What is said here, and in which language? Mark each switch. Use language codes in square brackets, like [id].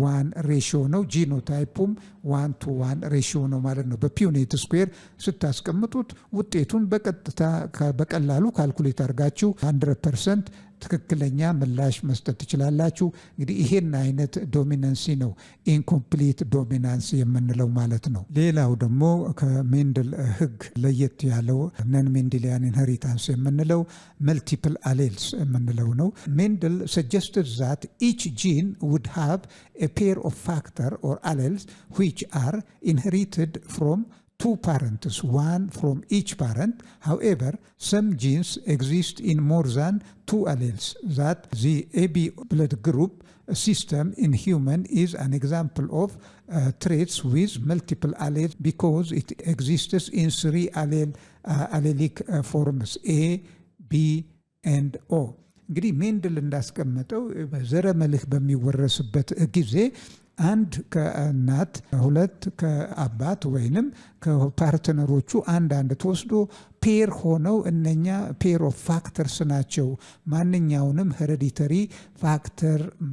[am] 1 ሬሽዮ ነው። ጂኖታይፑም 1:1 ሬሽዮ ነው ማለት ነው። በፒውኔት ስኩዌር ስታስቀምጡት ውጤቱን በቀላሉ ካልኩሌት አድርጋችሁ 100% ትክክለኛ ምላሽ መስጠት ትችላላችሁ። እንግዲህ ይሄን አይነት ዶሚናንሲ ነው ኢንኮምፕሊት ዶሚናንስ የምንለው ማለት ነው። ሌላው ደግሞ ከሜንድል ህግ ለየት ያለው ነን ሜንድሊያን ኢንሄሪታንስ የምንለው መልቲፕል አሌልስ የምንለው ነው። [en] ሜንድል suggested that each gene would have a pair of factor or alleles which are inherited from 2 parents, one from each parent. However, some genes exist in more than 2 alleles. That the AB blood group system in human is an example of traits with multiple alleles because it exists in 3 allelic forms A, B, and O. [am] እንግዲህ ሜንድል እንዳስቀመጠው በዘረመልህ በሚወረስበት ጊዜ አንድ ከእናት 2 ከአባት ወይንም ከፓርትነሮቹ አንድ ተወስዶ ፔር ሆነው እነኛ [en] ፔር ኦፍ ፋክተርስ [am] ናቸው ማንኛውንም ሄሬዲተሪ ፋክተር